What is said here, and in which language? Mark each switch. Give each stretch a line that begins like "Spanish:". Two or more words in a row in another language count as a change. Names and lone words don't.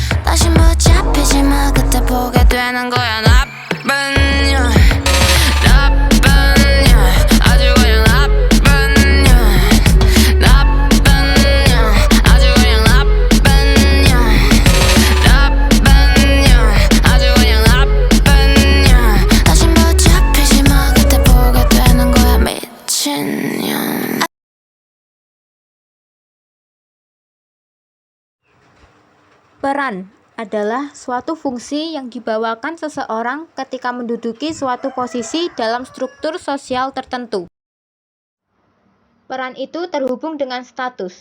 Korean: 다시 못 잡히지 마 그때 보게 되는 거야 나쁜 년 나쁜 년 아주 그냥 나쁜 년 나쁜 년 아주 그냥 나쁜 년 나쁜 년 아주 그냥 나쁜 년 다시 못 잡히지 마 그때 보게 되는 거야 미친년.
Indonesian: Peran adalah suatu fungsi yang dibawakan seseorang ketika menduduki suatu posisi dalam struktur sosial tertentu. Peran itu terhubung dengan status.